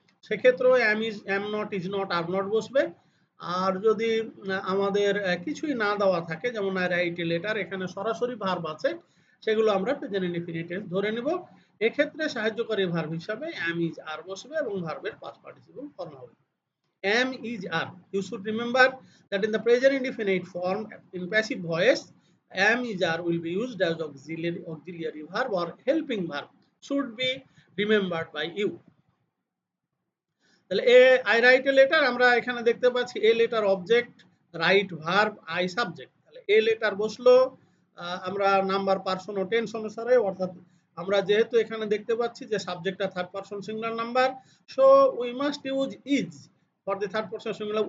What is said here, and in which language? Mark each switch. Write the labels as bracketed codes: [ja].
[bn] সেক্ষেত্রেও অ্যাম, is, am not, is not, are not বসবে। আর যদি আমাদের কিছুই না দেওয়া থাকে, যেমন [en] I write a letter, [bn] এখানে সরাসরি ভার্ব আছে, সেগুলো আমরা প্রেজেন্ট ইনডিফিনিট টেন্স ধরে নিব। এক্ষেত্রে সাহায্যকারী ভার্ব হিসাবে অ্যাম, ইজ, আর বসবে এবং ভার্বের পাস্ট পার্টিসিপল ফর্ম হবে am, is, are. [en] You should remember that in the present indefinite form in passive voice, am, is, are will be used as auxiliary verb or helping verb. Should be remembered by you. [bn] তাহলে I write a letter, আমরা এখানে দেখতে পাচ্ছি a letter object, right verb, I subject. তাহলে a letter বসলো আমরা number, person ও tense অনুসারে, অর্থাৎ আমরা যেহেতু এখানে দেখতে পাচ্ছি যে সাবজেক্টটা third person singular number, [en] So we must use is for the third person singular.